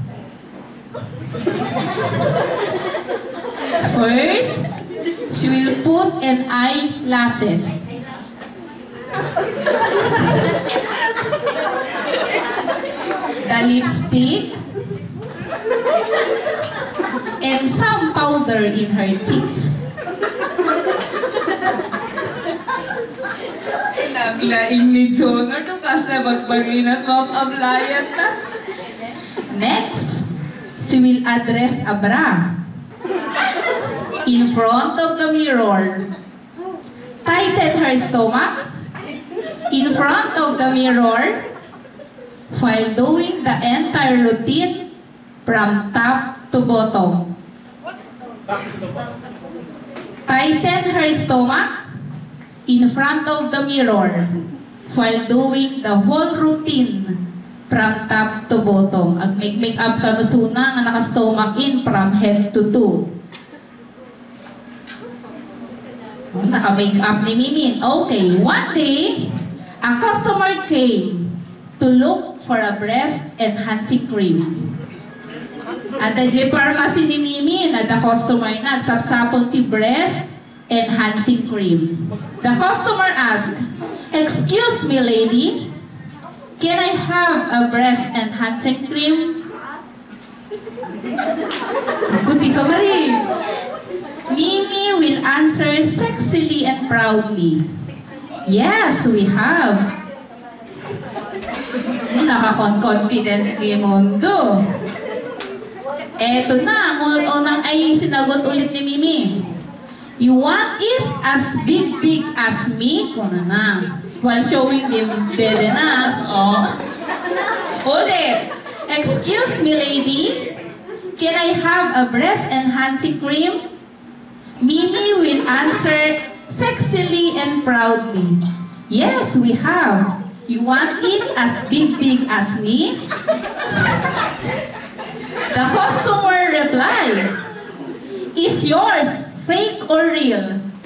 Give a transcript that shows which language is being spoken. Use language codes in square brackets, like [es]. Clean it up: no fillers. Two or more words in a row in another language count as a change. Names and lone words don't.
[en] First, she will put an eyelashes. The lipstick and some powder in her cheeks. [ilo] Naglaing ni Jonor to kasi magbagay na mag-ablayan na. [en] Next, she will address a bra in front of the mirror. Tighten her stomach in front of the mirror while doing the entire routine from top to bottom. Tighten her stomach in front of the mirror while doing the whole routine from top to bottom. [ilo] Ag [en] make up [ilo] ka no suna nga naka- [en] stomach in from head to toe. [ilo] Naka-make up ni Mimin. [en] Okay, one day, a customer came to look for a breast enhancing cream. At the pharmacy ni Mimin, at the customer [ilo] nagsapsapon ti [en] breast enhancing cream. The customer asked, "Excuse me, lady, can I have a breast enhancing cream?" [ilo] Kuti ka Marie. [en] Mimi will answer sexily and proudly, "Yes, we have." [tl] Nakakon-confident ni Mundo. Eto na, unang ay sinagot ulit ni Mimi. [en] "You want is as big as me?" [ilo] Kuna na. [en] While showing him [ilo] dede na. [en] Oh. [tl] Ulit. [en] "Excuse me, lady, can I have a breast enhancing cream?" Mimi will answer sexily and proudly, "Yes, we have. You want it as big as me?" The customer replied, "Is yours fake or real?"